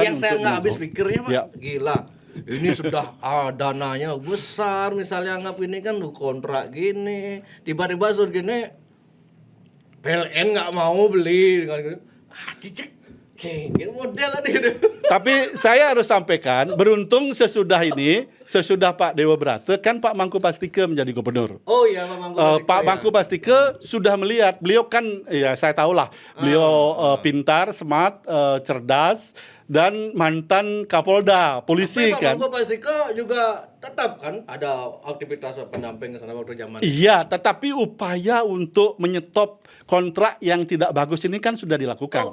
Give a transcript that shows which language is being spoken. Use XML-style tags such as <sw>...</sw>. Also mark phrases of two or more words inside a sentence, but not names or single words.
<id>Yang saya nggak habis pikirnya Pak, gila. Ini sudah dananya besar, misalnya anggap ini kan kontrak gini, tiba-tiba suruh gini, PLN nggak mau beli, dicek. Kayak model gitu. Tapi saya harus sampaikan, beruntung sesudah Pak Dewa Brata kan Pak Mangku Pastike menjadi gubernur. Oh iya Pak Mangku Pastike. Pak Mangku Pastike sudah melihat, beliau kan ya saya tahulah, beliau pintar, smart, cerdas dan mantan Kapolda polisi. Tapi Pak kan. Mangku Pastike juga tetap kan ada aktivitas pendamping ke sana waktu zaman. Iya, tetapi upaya untuk menyetop kontrak yang tidak bagus ini kan sudah dilakukan.</id>